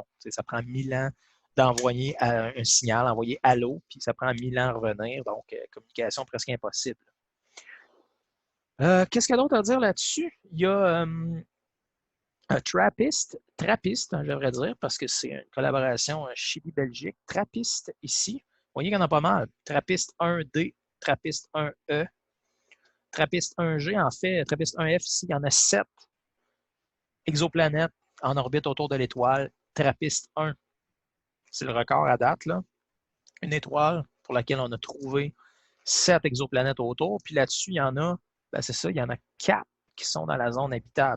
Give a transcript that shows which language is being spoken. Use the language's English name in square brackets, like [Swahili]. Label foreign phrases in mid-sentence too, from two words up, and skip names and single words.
[French] Ça prend 1000 ans d'envoyer un signal, envoyer allô, puis ça prend 1000 ans à revenir. Donc, communication presque impossible. Qu'est-ce qu'il y a d'autre à dire là-dessus? Il y a Trappist, hein, je devrais dire, parce que c'est une collaboration Chili-Belgique. Trappist ici. Vous voyez qu'il y en a pas mal. Trappist 1D, Trappist 1E, Trappist 1G. En fait, Trappist 1F, ici, il y en a 7 exoplanètes en orbite autour de l'étoile. Trappist 1, c'est le record à date, là. Une étoile pour laquelle on a trouvé 7 exoplanètes autour. Puis là-dessus, il y en a, ben c'est ça, il y en a 4 qui sont dans la zone habitable.